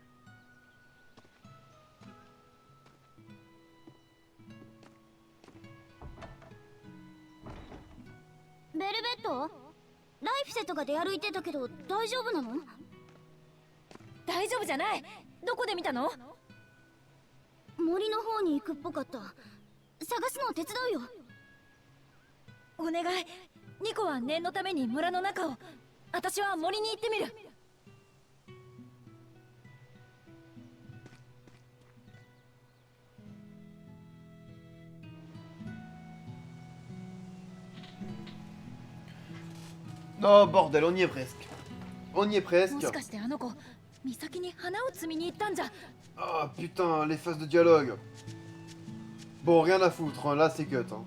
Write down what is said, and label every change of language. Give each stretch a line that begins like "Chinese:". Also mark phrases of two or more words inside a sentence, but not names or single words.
Japanese: ベルベット？ライフセットが出歩いてたけど大丈夫なの？大丈夫じゃない。どこで見たの？森の方に行くっぽかった。探すのを手伝うよ。お願い。ニコは念のために村の中を、私は森に行ってみる。
French: Non, bordel, on y est presque. On y est
Japanese: も
French: presque.
Japanese: しかしてあの子岬に花を摘みに行ったんじゃ。
French: Ah putain, les phases de dialogue. Bon, rien à foutre, hein, là c'est cut. Hein.